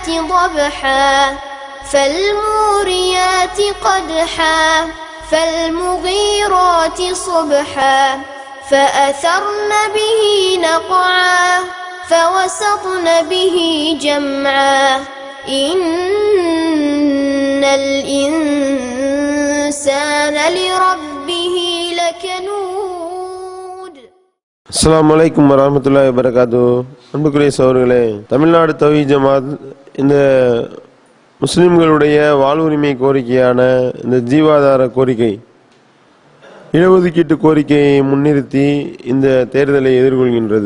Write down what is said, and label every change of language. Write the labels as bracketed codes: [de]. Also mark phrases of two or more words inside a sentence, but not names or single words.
[ar] ضبحا فالموريات قدحا فالمغيرات صبحا فأثرن به نقعا فوسطن به جمعا إن الإنسان لربه لكنود. السلام عليكم ورحمة الله وبركاته. [ta] அன்புக்குரிய சகோதரர்களே, தமிழ்நாடு தௌஹீத் ஜமாத் இந்த முஸ்லிம்களுடைய வாழ்வுரிமை கோரிக்கையான இந்த ஜீவாதார கோரிக்கை, இடஒதுக்கீட்டு கோரிக்கையை முன்னிறுத்தி இந்த தேர்தலை எதிர்கொள்கின்றது.